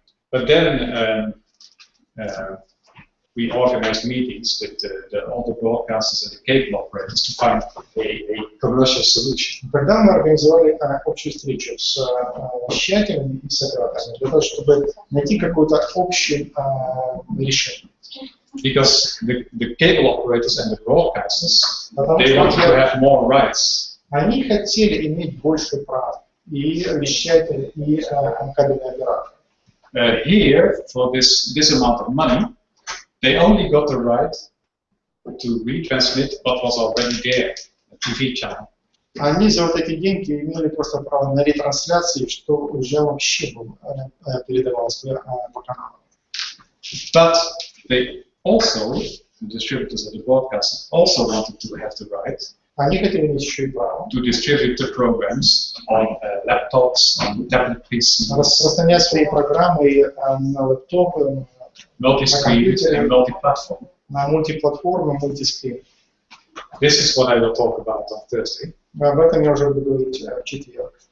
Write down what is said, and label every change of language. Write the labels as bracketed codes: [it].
[en] But then we organized meetings with all the broadcasters and the cable operators to find a commercial solution. [ru] Тогда мы организовали общую встречу с вещателями и с операторами, для того, чтобы найти какое-то общее решение. [en] Because the cable operators and the broadcasters, they wanted to have more rights. [ru] Они хотели иметь больше прав, и вещатели, и кабельные операторы. [en] Here, for this amount of money, they only got the right to retransmit what was already there, a TV channel. [ru] Они за вот эти деньги имели просто право на ретрансляции, что уже вообще передавалось по каналам. [en] But they also, the distributors of the broadcast, also wanted to have the right [ru] Они хотели иметь еще и право [en] to distribute the programs on laptops, on tablet PCs, [ru] распространять свои программы на лэптопы, [en] multi-screen and multi-platform. [ru] на мультиплатформы, мультискрин. [en] This is what I will talk about on Thursday. [ru] Об этом я уже буду говорить в четверг.